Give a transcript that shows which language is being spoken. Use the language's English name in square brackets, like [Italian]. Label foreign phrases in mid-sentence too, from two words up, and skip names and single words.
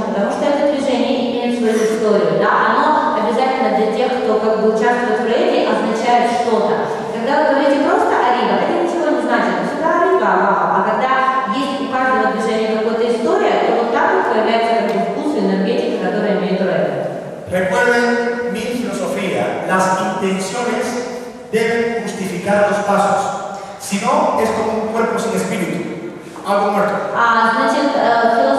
[Russian] Потому что это движение имеет свою историю. Да? Оно обязательно для тех, кто как бы участвует в рейде, означает что-то. Когда вы говорите просто «arriba», это ничего не значит. Всегда «arriba», а когда есть у каждого движения какая-то история, то вот так вот появляется как бы вкус и энергетика, которая имеет рейд. [Spanish] Recuerden mi filosofía, las intenciones deben justificar los pasos. Si no, es como un cuerpo sin espíritu, algo muerto. [Russian] Значит,